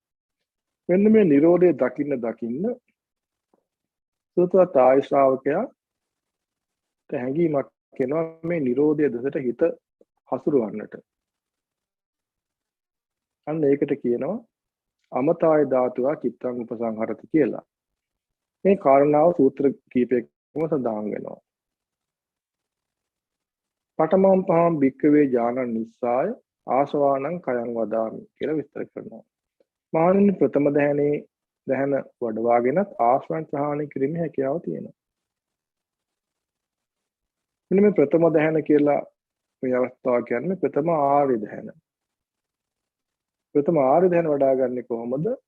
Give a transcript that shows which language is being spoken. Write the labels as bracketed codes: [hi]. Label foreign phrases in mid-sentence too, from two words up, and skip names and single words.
[si] මෙන්න මේ Nirodhe දකින්න සුතවත් ආර්ය ශ්‍රාවකයා හැඟීමක් එනවා මේ Nirodhe දෙසට හිත හසුරවන්නට. අන්න ඒකට කියනවා [pi] අමතාය ධාතුවා චිත්තං උපසංහරති [si] කියලා. මේ කාරණාව සූත්‍ර කීපයකම සඳහන් වෙනවා. [pi] පඨමං පහම් භික්ඛවේ ඥානං නිස්සාය ආසවානං කයං වදාමි [si] කියලා විස්තර කරනවා. මහණෙනි ප්‍රථම දහන වඩවාගෙනත් ආශ්‍රයන් ප්‍රහාණය කිරීමේ හැකියාව තියෙනවා. මෙන්න මේ ප්‍රථම දහන කියලා මේ අවස්ථාව කියන්නේ ප්‍රථම ආර්ය දහන. ප්‍රථම ආර්ය දහන වඩාගන්නේ කොහොමද?